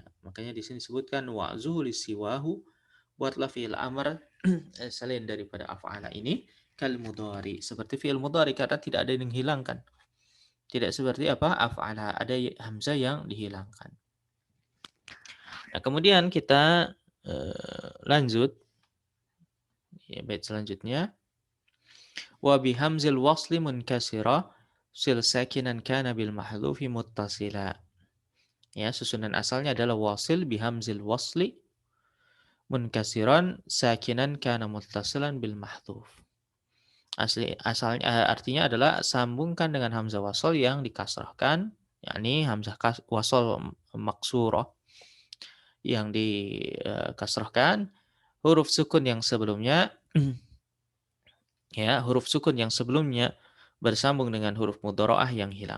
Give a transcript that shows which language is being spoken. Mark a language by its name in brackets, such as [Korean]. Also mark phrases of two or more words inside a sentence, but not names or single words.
[Indonesian] Makanya di sini disebutkan [Arabic] وعزه لسواه, [Indonesian] buatlah [Arabic] فعل أمر [Indonesian] selain daripada af'ala ini [Arabic] كالمضارع, [Indonesian] seperti [Arabic] فعل مضارع [Indonesian] karena tidak ada yang dihilangkan. Tidak seperti apa? Af'ala, ada hamzah yang dihilangkan. Nah, kemudian kita lanjut ya, bait selanjutnya. [Arabic] وبهمز الوصل منكسرا صل ساكنا كان بالمحذوف متصلا. [Indonesian] Ya, susunan asalnya adalah [Arabic] صل بهمز الوصل منكسرا ساكنا كان متصلا بالمحذوف. [Indonesian] Asalnya artinya adalah sambungkan dengan hamzah wasal yang dikasrahkan, yakni hamzah wasal maksurah yang dikasrahkan, huruf sukun yang sebelumnya ya, huruf sukun yang sebelumnya bersambung dengan huruf mudharaah yang hilang.